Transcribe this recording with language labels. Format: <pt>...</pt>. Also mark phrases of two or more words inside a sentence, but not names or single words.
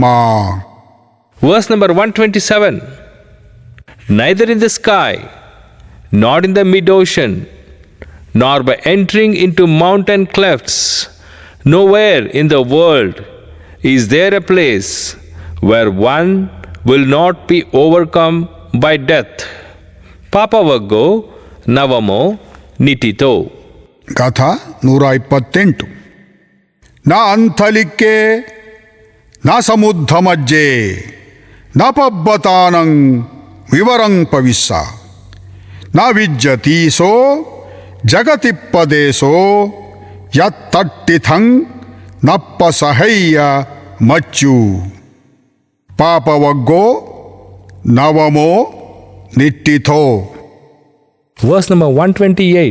<en>Verse number 127. Neither in the sky, nor in the mid-ocean, nor by entering into mountain clefts, nowhere in the world is there a place where one will not be overcome by death.</en> <pi>Papavaggo navamo nitito.</pi> <kn>ಗಾಥಾ 128.</kn> <pi>ನಾ ಅಂಥಲಿಕ್ಕೆ ನಾ ಸಮುದ್ಧಮಜ್ಜೆ ನಾ ಪಬ್ಬತಾನಂ ವಿವರಂ ಪವಿಸ್ಸ ನಾ ವಿಜ್ಜತೀಸೋ ಜಗತಿಪ್ಪದೇಸೋ ಯತ್ತಟ್ಟಿಥಂ ನಪ್ಪ ಸಹಯ್ಯ ಮಚ್ಚು ಪಾಪವಗ್ಗೋ ನವಮೋ ನಿಟ್ಟಿಥೋ.</pi> <en>Verse number 128.</en>